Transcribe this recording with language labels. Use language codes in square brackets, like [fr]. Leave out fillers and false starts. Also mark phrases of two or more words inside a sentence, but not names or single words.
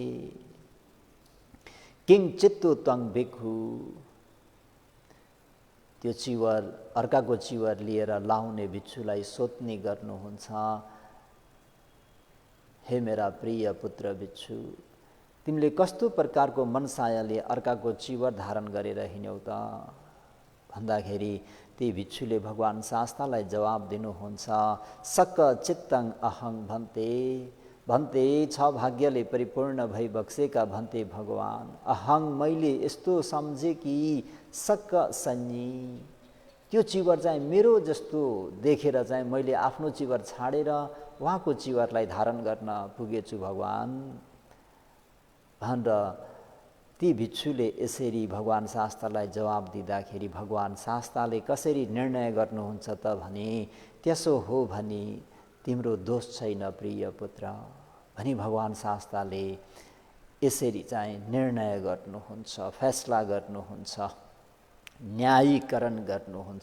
[pi] किङ चित्तो त्वं भिक्षु, [ne] त्यो चिवर अर्काको चिवर लिएर लाउने भिक्षुलाई सोध्ने गर्नुहुन्छ। हे मेरा प्रिय पुत्र भिक्षु, तिमीले कस्तो प्रकारको मनसायले अर्काको चिवर धारण गरेर हिँड्यौ त भन्दाखेरि ती भिक्षुले भगवान शास्तालाई जवाब दिनुहुन्छ। [pi] सक्क चित्तं अहं भन्ते, [ne] भन्ते छ भाग्यले परिपूर्ण भई बक्सेका भन्ते भगवान, अहं मैले यस्तो सम्झे कि [pi] सक्क सन्नी, [ne] त्यो चिवर चाहिँ मेरो जस्तो देखेर चाहिँ मैले आफ्नो चिवर छाडेर उहाँको चिवरलाई धारण गर्न पुगेछु भगवान भनेर ती भिक्षुले यसरी भगवान शास्तालाई जवाब दिँदाखेरि भगवान शास्ताले कसरी निर्णय गर्नुहुन्छ त भने त्यसो हो भने तिम्रो दोष छैन प्रिय पुत्र भनी भगवान शास्ताले यसरी चाहिँ निर्णय गर्नुहुन्छ, फैसला गर्नुहुन्छ, न्यायीकरण गर्नुहुन्छ।